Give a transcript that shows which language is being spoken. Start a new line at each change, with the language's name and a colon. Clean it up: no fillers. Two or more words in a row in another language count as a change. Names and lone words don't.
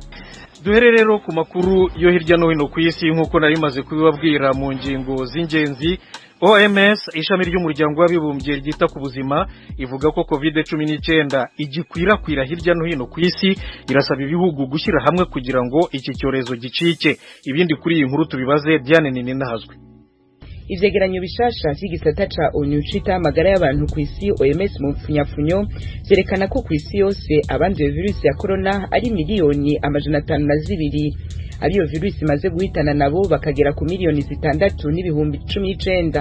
Kinyarwanda: Duhere rero ku makuru yo hirya no hino ku isi nkuko nari maze kubibabwira mu ngingo z'ingenzi. OMS ishami ry'umuryango w'abibumbye ryita ku buzima ivuga ko COVID-19 igikwirakwira hirya no hino ku isi, irasaba ibihugu gushyira hamwe kugira ngo iki cyorezo gicike. Ibindi kuri iyi nkuru tubibaze Diane Ninahazwe.
Rundi: Ivyegeranyo bishasha vy'igisata ca ONU cita amagara y'abantu ku isi OMS mu mfunyafunyo vyerekana ko ku isi yose abanduye virusi ya corona ari miliyoni 502. Abiyo virusi maze guhitana nabo bakagera ku miliyoni 6,19.